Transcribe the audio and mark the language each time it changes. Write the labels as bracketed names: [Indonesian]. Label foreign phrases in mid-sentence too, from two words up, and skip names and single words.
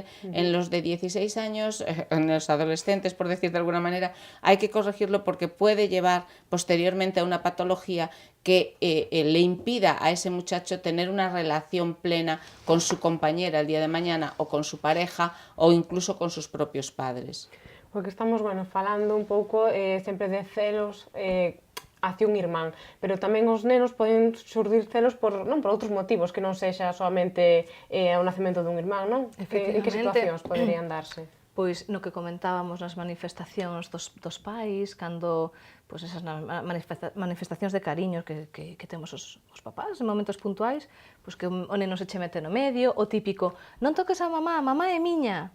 [Spanish] En los de 16 años, en los adolescentes, por decir de alguna manera, hay que corregirlo porque puede llevar posteriormente a una patología que le impida a ese muchacho tener una relación plena con su compañera el día de mañana, o con su pareja, o incluso con sus propios padres. Porque estamos, [Galician] falando un pouco sempre de celos hacia un irmán, pero tamén os nenos poden xurdir celos por outros motivos que non sexa solamente o nacemento dun irmán, non? En que situacións poderían darse? Pois no que comentábamos nas manifestacións dos pais, cando pois esas manifestacións de cariño que temos os papás en momentos puntuais, pois que o neno se che mete no medio, o típico, non toques a mamá é miña.